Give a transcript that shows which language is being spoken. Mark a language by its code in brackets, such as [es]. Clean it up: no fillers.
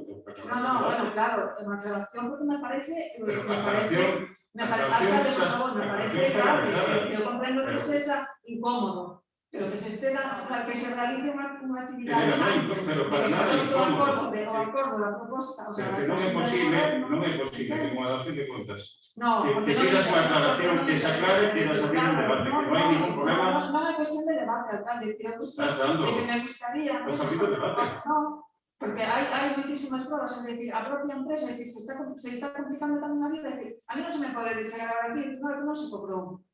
[es] No, bueno, claro, una aclaración porque me parece... Pero aclaración... Alcalde, por favor, me parece grave. Yo comprendo que sea incómodo, pero que se esté que se realice una actividad... Pero para nada incómodo. [gl] O acordo la proposta... Pero que non é posible que unha dación de contas que que pidas unha aclaración que se aclare e pidas abrir un debate, que non hai ningún problema. [es] No é cuestión de debate, alcalde. Estás dando. Me gustaría... [gl] Estás abrindo debate. [es] No, porque hay muchísimas pruebas, es decir, [gl] a propia empresa, [es] es decir, se está complicando también la vida, es decir, a mí no se me puede llegar a decir, no se cobró.